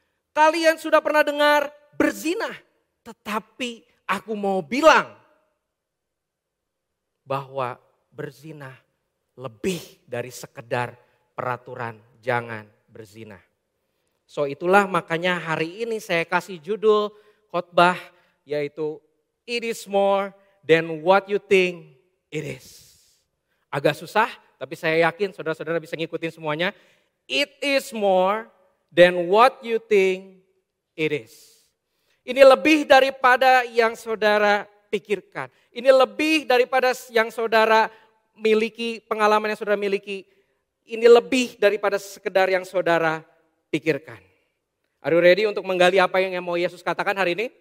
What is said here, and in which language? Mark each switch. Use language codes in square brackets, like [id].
[id] Kalian sudah pernah dengar berzina, tetapi aku mau bilang bahwa berzina lebih dari sekedar peraturan jangan berzina. [en] So [id] itulah makanya hari ini saya kasih judul khotbah yaitu [en] It is more than what you think it is. [id] Agak susah tapi saya yakin saudara-saudara bisa ngikutin semuanya. [en] It is more than what you think it is. [id] Ini lebih daripada yang saudara pikirkan. Ini lebih daripada yang saudara miliki, pengalaman yang saudara miliki, ini lebih daripada sekedar yang saudara pikirkan. [en] Are you ready [id] untuk menggali apa yang mau Yesus katakan hari ini?